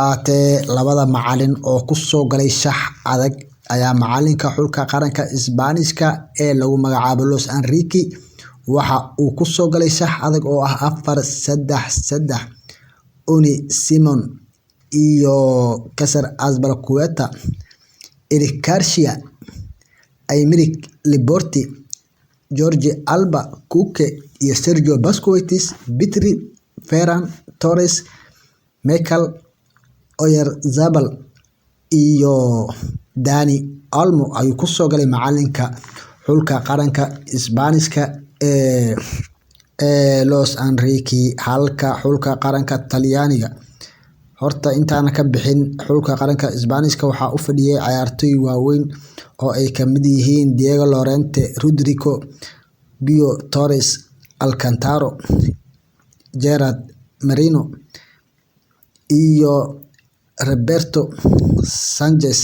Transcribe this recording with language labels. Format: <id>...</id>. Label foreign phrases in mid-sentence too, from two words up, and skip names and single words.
<so>ahaatee labada macalin oo ku soo galay shax adag ayaa macalinka xulka qaranka Isbaanishka ee lagu magacaabo Luis Enrique waxa uu ku soo galay shax adag oo ah 4-3-3 Unai Simon iyo Cesar Azpilicueta, Eric Garcia, Aymeric Laporte, Jorge Alba, Koke iyo Sergio Busquets, Petri, Ferran Torres, Mikel Oyarzabal iyo Dani Olmo ayuu ku soo galay macalinka xulka qaranka Isbaanishka ee Luis Enrique halka xulka qaranka Talyaaniga horta intaana ka bixin xulka qaranka Isbaanishka waxaa u fadhiyay ciyaartoy waaweyn oo ay ka mid yihiin Diego Llorente, Rodrigo, Pau Torres, Alcantara, Gerard Moreno iyo Roberto Sanchez.</so>